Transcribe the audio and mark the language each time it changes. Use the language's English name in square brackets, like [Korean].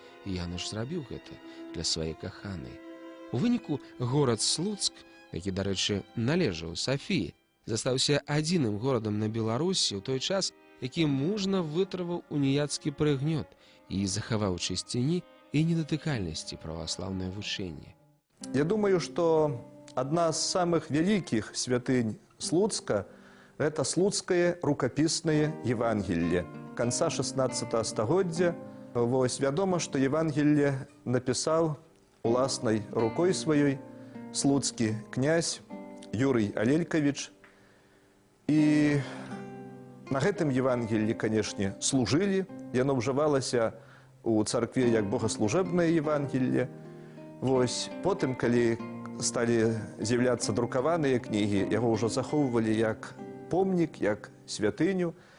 [Belarusian] І Януш зрабіў гэта для сваёй каханай. У выніку горад Слуцк, які, дарэчы, належаў Сафіі, застаўся адзіным горадам на Беларусі ў той час, які мужна вытрываў уніяцкі прыгнёт і захаваў чысціні і недатыкальнасці праваслаўнае вучэнне. [Russian] Я думаю, что одна из самых великих святынь Слуцка – это Слуцкое рукописное Евангелие конца 16 [Belarusian] стагоддзя. Вось вядома, [Russian] что Евангелие написал [Belarusian] уласнай [Russian] рукой своей слуцкі князь Юрий Алелькавіч. И на [Belarusian] гэтым [Russian] Евангелии, конечно, служили. [Belarusian] Яно ўжывалася у царкве як богаслужебнае Евангелие. Вось потым, калі сталі з'яўляцца друкаваныя кнігі, яго ўжо захоўвалі як помнік, як святыню.